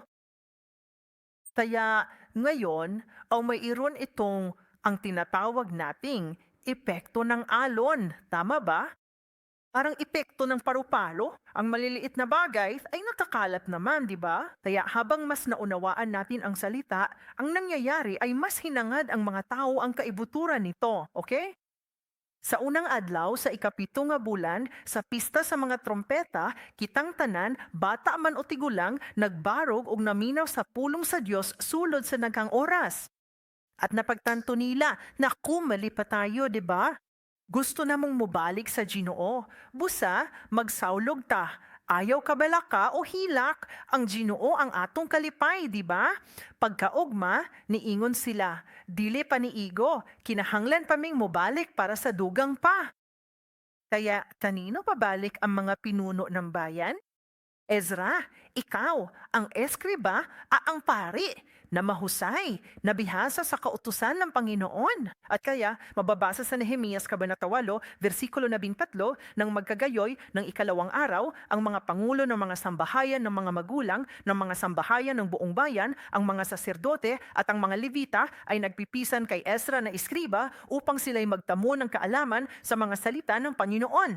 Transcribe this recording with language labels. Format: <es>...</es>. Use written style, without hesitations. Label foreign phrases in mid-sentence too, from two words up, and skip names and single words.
<tl>Kaya ngayon, mayroon itong ang tinatawag nating epekto ng alon. Tama ba? Parang epekto ng paru-palo. Ang maliliit na bagay ay nakakalat naman, di ba? Kaya habang mas naunawaan natin ang salita, ang nangyayari ay mas hinangad ang mga tao ang kaibuturan nito. Okay?</tl> <ceb>Sa unang adlaw sa ikapito nga bulan, sa pista sa mga trompeta, kitang tanan, bata man o tigulang, nagbarog og naminaw sa pulong sa Dios sulod sa naghang oras.</ceb> <tl>At napagtanto nila, naku, mali pa tayo, di ba?</tl> <ceb>Gusto namong mubalik sa Ginoo. Busa, magsawlog ta. Ayaw kabalaka o hilak, ang Ginoo ang atong kalipay,</ceb> <tl>di ba?</tl> <ceb>Pagkaugma, niingon sila, dili pa ni Igo, kinahanglan pa ming mobalik para sa dugang pa.</ceb> <tl>Kaya kanino pabalik ang mga pinuno ng bayan? Ezra, ikaw, ang eskriba, ang pari, na mahusay, na bihasa sa kautusan ng Panginoon. At kaya, mababasa sa Nehemias Kabanata 8, versikulo 13, nang magkagayoy ng ikalawang araw, ang mga pangulo ng mga sambahayan ng mga magulang, ng mga sambahayan ng buong bayan, ang mga saserdote at ang mga levita ay nagpipisan kay Ezra na eskriba upang sila'y magtamo ng kaalaman sa mga salita ng Panginoon.</tl>